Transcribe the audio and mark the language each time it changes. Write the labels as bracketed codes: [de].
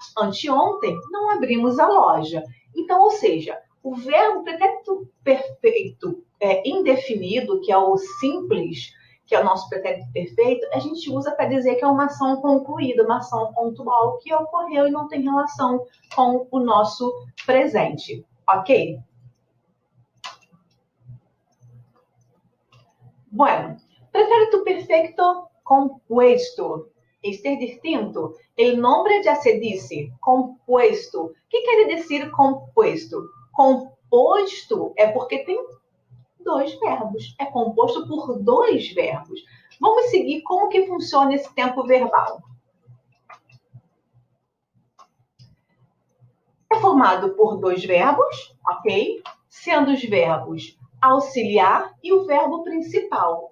[pt] Anteontem, não abrimos a loja. Então, ou seja, o verbo pretérito perfeito indefinido, que é o simples, que é o nosso pretérito perfeito, a gente usa para dizer que é uma ação concluída, uma ação pontual que ocorreu e não tem relação com o nosso presente. Ok? [es] Bueno, pretérito perfecto compuesto. Este es distinto. El nombre ya se dice, compuesto. ¿Qué quiere decir compuesto? [pt] Composto é porque tem dois verbos. É composto por dois verbos. Vamos seguir como que funciona esse tempo verbal. É formado por dois verbos, ok? Sendo os verbos auxiliar e o verbo principal.